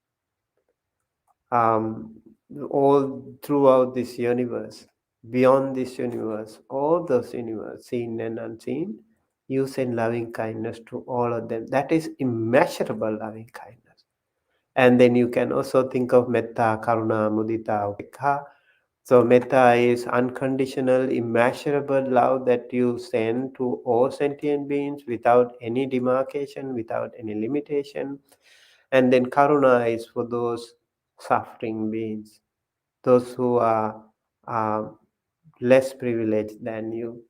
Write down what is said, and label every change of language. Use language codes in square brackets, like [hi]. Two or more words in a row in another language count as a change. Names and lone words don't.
[en] um, all throughout this universe, beyond this universe, all those universe, seen and unseen, you send loving kindness to all of them. That is immeasurable loving kindness. And then you can also think of [pi] metta, karuna, mudita, upekha. [en] So metta is unconditional, immeasurable love that you send to all sentient beings without any demarcation, without any limitation. And then karuna is for those suffering beings, those who are uh, less privileged than you.